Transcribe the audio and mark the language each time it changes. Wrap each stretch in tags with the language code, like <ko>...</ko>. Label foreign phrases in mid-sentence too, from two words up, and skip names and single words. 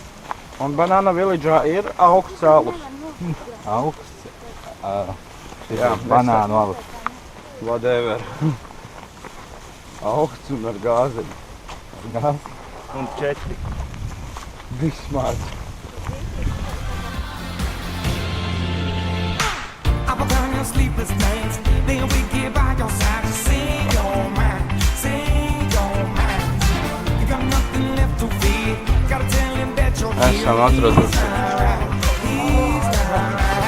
<lv>Un Banana Village'ā ir augsts alus. Augsts. Jā, Banānu alus. Whatever. Augsts un ar gāzi. Gāzi. Un 4. Viss mārts.</lv> <en>Up and down your sleepless nights, then we get by your side to sing your mind, sing your mind. You got nothing left to fear, gotta tell him that you're here.</en> <lv>Esam atraduši.</lv> <en>He's alright.</en>